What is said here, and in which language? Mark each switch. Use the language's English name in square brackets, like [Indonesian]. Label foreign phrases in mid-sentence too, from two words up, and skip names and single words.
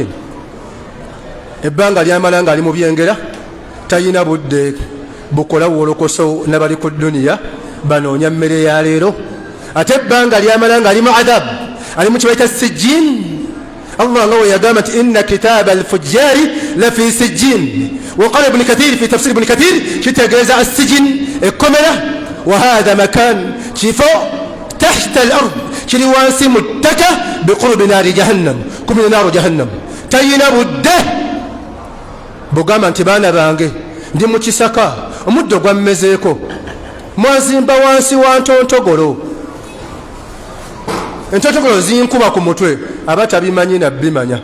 [Ganda] Ebbanga lyamala nga ali mu byengera talina budde bukola wolokoso nabali ku duniya banoonya mmere ya leero. Ate ebbanga lyamala nga ali mu adab ali mu kibaita sijjin. [Arabic] Allah nga we yagamba nti إن كتاب الفجار لفي سجين. وقال ابن كثير في تفسير ابن كثير [Ganda] kitegeeza assijin ekkomera [Arabic] وهذا مكان kifo تحت الأرض [Ganda] kiri wansi mu ttaka [Arabic] بقرب نار جهنم kumina naaru jahannam. [Ganda] Tayina budde bugamba nti baana bange ndi mu kisaka omuddo gwammezeeko mwanzimba wansi wa ntontogolo entontogolo zinkuba ku mutwe abatabimanyi nabbimanya.